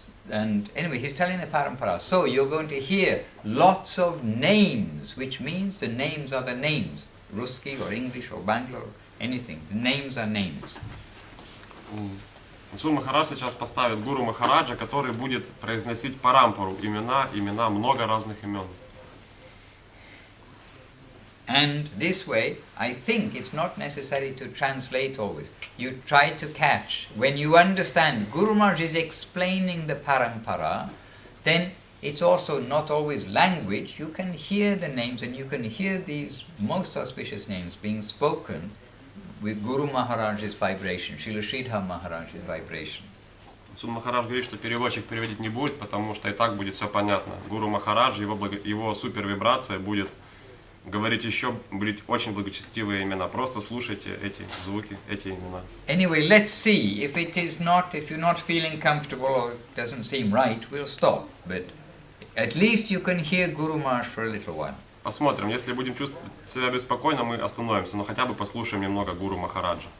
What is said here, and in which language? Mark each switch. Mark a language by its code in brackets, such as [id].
[en] And anyway, he's telling the parampara. So you're going to hear lots of names, which means the names are the names. Ruski or English or Bangalore, anything. The names are names. [ru] Махасуданом Махарадж сейчас поставит Гуру Махараджа, который будет произносить парампару, имена, много разных имен. [en] And this way, I think it's not necessary to translate always. You try to catch. When you understand Guru Maharaj is explaining the parampara, then it's also not always language. You can hear the names and you can hear these most auspicious names being spoken with Guru Maharaj's vibration, Srila Sridhar Maharaj's vibration. [ru] Махарадж говорит, что переводчик переводить не будет, потому что и так будет все понятно. Гуру Махарадж, его супервибрация будет говорить еще, будет очень благочестивые имена. Просто слушайте эти звуки, эти имена. [en] Anyway, let's see. If you're not feeling comfortable or it doesn't seem right, we'll stop. But at least you can hear Guru Maharaj for a little while. [ru] Посмотрим, если будем чувствовать себя беспокойно, мы остановимся, но хотя бы послушаем немного Гуру Махараджа.